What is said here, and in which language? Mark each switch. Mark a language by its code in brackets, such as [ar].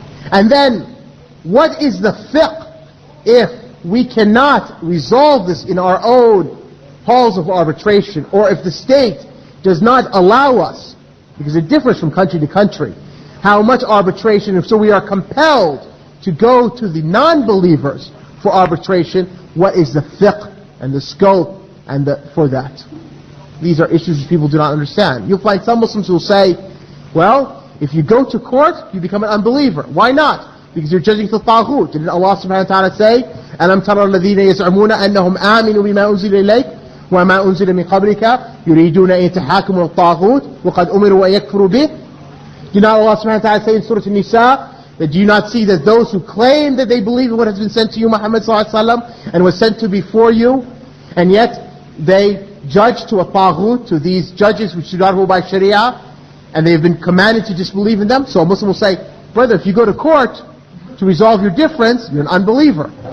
[en] And then, what is the fiqh if we cannot resolve this in our own halls of arbitration, or if the state does not allow us, because it differs from country to country, how much arbitration, if so we are compelled to go to the non-believers for arbitration, what is the fiqh and the scope and for that? These are issues that people do not understand. You'll find some Muslims who will say, well, if you go to court, you become an unbeliever. Why not? Because you're judging to taghut. Didn't Allah subhanahu wa ta'ala say, [ar] أَلَمْ تَرَى الَّذِينَ يَزْعُمُونَ أَنَّهُمْ آمِنُوا بِمَا أُنزِلَ إِلَيْكَ وَمَا أُنزِلَ مِنْ قَبْلِكَ يُرِيدُونَ أَن يَتَحَاكَمُوا الطَّاغُوتِ وَقَدْ أُمِرُوا أَن يَكْفُرُوا بِهِ. [en] Did not Allah subhanahu wa ta'ala say in Surah An-Nisa, that do you not see that those who claim that they believe in what has been sent to you, Muhammad sallallahu alaihi wasallam, and was sent to before you, and yet they judge to a taghut, to these judges which do not rule by Sharia, and they have been commanded to disbelieve in them? So a Muslim will say, brother, if you go to court to resolve your difference, you're an unbeliever.